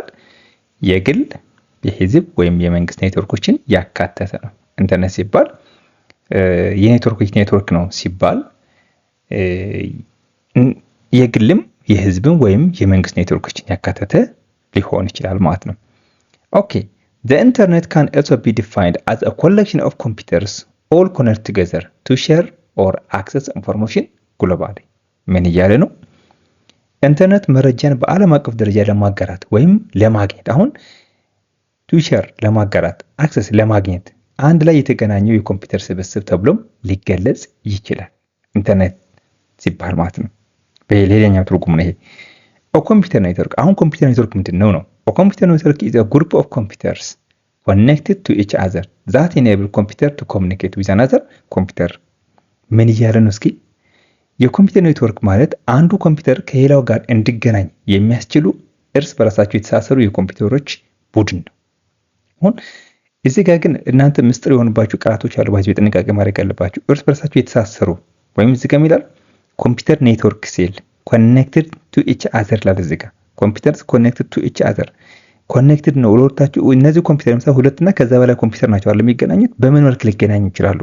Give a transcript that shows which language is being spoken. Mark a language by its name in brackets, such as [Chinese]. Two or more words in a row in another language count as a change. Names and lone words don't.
[Amharic] የግል የህዝብ ወይም የመንግስት ኔትወርኮችን ያካተተ ነው። ኢንተርኔት ሲባል የኔትወርኮች ኔትወርክ ነው ሲባል የግልም የህዝብም ወይም የመንግስት ኔትወርኮችን ያካተተ ሊሆን ይችላል ማለት ነው። ኦኬ [English] the internet can also be defined as a collection of computers all connect together to share or access information globally። [Amharic] ምን እያለ ነው? ኢንተርኔት መረጃን በዓለም አቀፍ ደረጃ ለማጋራት ወይም ለማግኘት አሁን [English] to share [Amharic] ለማጋራት አክሰስ ለማግኘት አንድ ላይ የተገናኘው የኮምፒውተር ስብስብ ተብሎም ሊገለጽ ይችላል ኢንተርኔት ሲባል ማለት ነው። በሌላኛው ትርጉም ነው ይሄ ኮምፒውተር ኔትወርክ። አሁን ኮምፒውተር ኔትወርክ ምንድነው ነው? [English] ኮምፒውተር ኔትወርክ is a group of computers connected to each other that enable computer to communicate with another computer። [Amharic] ምን እያለ ነው? እስኪ የኮምፒውተር ኔትወርክ ማለት አንዱ ኮምፒውተር ከሌላው ጋር እንዲገናኝ የሚያስችሉ እርስ በራሳቸው የተሳሰሩ የኮምፒውተሮች ቡድን ነው። አሁን እዚህ ጋር ግን እናንተ ምስጢር የሆኑባችሁ ቃላቶች አሉ። ባይዘው ጥንቃቄ ማድረግ ያለባችሁ እርስ በራሳቸው የተሳሰሩ ወይም እዚህ ጋር ይላል ኮምፒውተር ኔትወርክ ሲል [English] connected to each other [Amharic] ላለ እዚህ ጋር [English] computers connected to each other connected [Amharic] ነው ለወርታችሁ። እነዚህ ኮምፒውተር ለምሳሌ ሁለት እና ከዛ በላይ ኮምፒውተር ናቸው አለ የሚገናኙት። በምን መልክ ሊገናኙ ይችላሉ?